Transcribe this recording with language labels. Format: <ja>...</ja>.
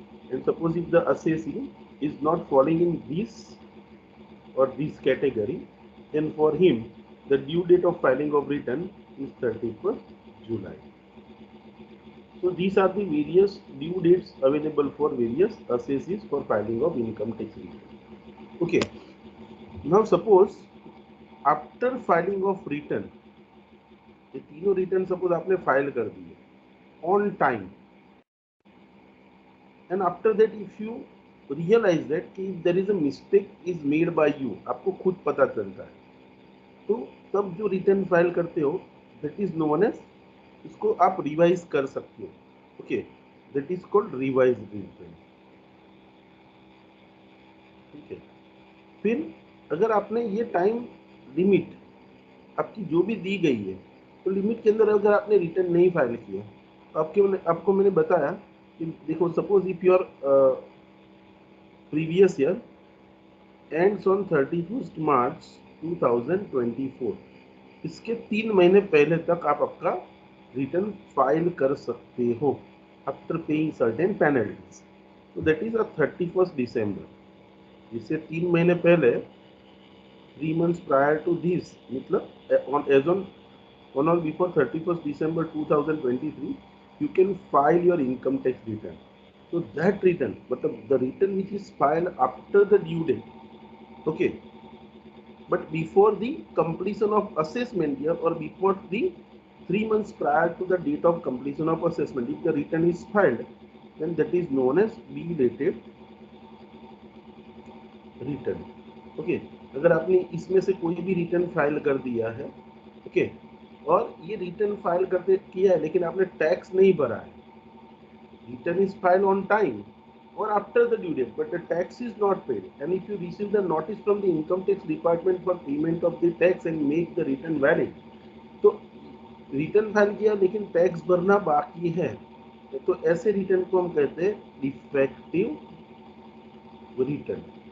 <en>And suppose if the assessee is not falling in this or this category, then for him the due date of filing of return is 31st July. So these are the various due dates available for various assessees for filing of income tax return. Okay, now suppose after filing of return,</en> <hi>ये तीनों return suppose आपने file कर दिए</hi> <en>on time, and after that if you realise that कि there is a mistake is made by you,</en> <hi>आपको खुद पता चलता है, तो तब जो रिटर्न फाइल करते हो</hi> <en>that is known as,</en> <hi>इसको आप रिवाइज कर सकते हो.</hi> <en>Okay, that is called revise return.</en> <hi>ठीक है. फिर अगर आपने ये टाइम लिमिट आपकी जो भी दी गई है, तो लिमिट के अंदर अगर आपने रिटर्न नहीं फाइल किया, तो आपको मैंने बताया कि देखो</hi> <en>suppose if your previous year ends on 31st March 2024,</en> <hi>इसके 3 महीने पहले तक आप आपका रिटर्न फाइल कर सकते हो</hi> <en>After paying certain penalties. तो that is 31st December.</en> <hi>इससे 3 महीने पहले</hi> <en>3 months prior to this, मतलब on or before 31st December 2023, you can file your income tax return. So that return, but the return which is filed after the due date, okay, but before the completion of assessment year or before the 3 months prior to the date of completion of assessment, if the return is filed, then that is known as B-dated return.</en> <hi>Okay, अगर आपने इसमें से कोई भी return file कर दिया है, okay, और ये रिटर्न फाइल करते किया है लेकिन आपने टैक्स नहीं भरा है,</hi> <en>return is file on time or after the due date, but the tax is not paid, and if you receive the notice from the income tax department for payment of the tax and make the return valid,</en> <hi>तो return file किया लेकिन tax भरना बाकी है, तो ऐसे return को हम कहते हैं डिफेक्टिव रिटर्न.</hi>